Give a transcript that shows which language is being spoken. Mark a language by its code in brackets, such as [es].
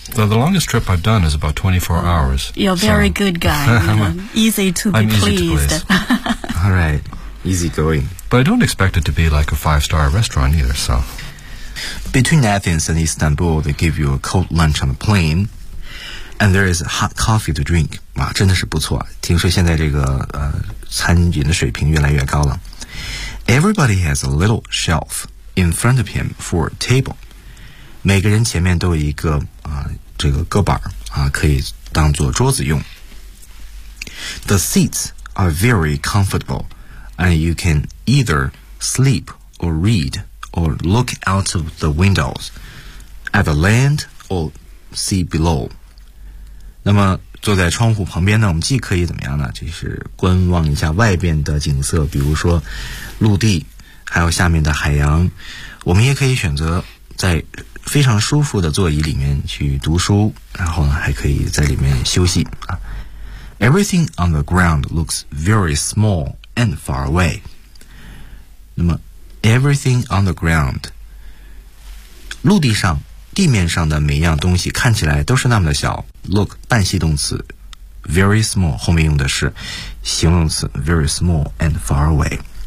[en] The longest trip I've done is about 24 hours. You're a very good guy. easy to be pleased. All right. Easy going. But I don't expect it to be like a 5-star restaurant either, so. Between Athens and Istanbul, they give you a cold lunch on the plane. And there is hot coffee to drink. [zh] 哇、啊、真的是不错。听说现在这个餐饮的水平越来越高了。 [en] Everybody has a little shelf. In front of him for table. [zh] 每个人前面都有一个、这个搁板、可以当做桌子用。 [en] The seats are very comfortable, and you can either sleep or read or look out of the windows at the land or sea below. [zh] 那么坐在窗户旁边呢，我们既可以怎么样呢，就是观望一下外边的景色，比如说陆地还有下面的海洋，我们也可以选择在非常舒服的座椅里面去读书，然后呢还可以在里面休息啊。 [en] Everything on the ground looks very small and far away. [zh] 那么 [en] everything on the ground, [zh] 陆地上地面上的每一样东西看起来都是那么的小。 [en] Look [zh] 半系动词 [en] very small [zh] 后面用的是形容词 [en] very small and far away.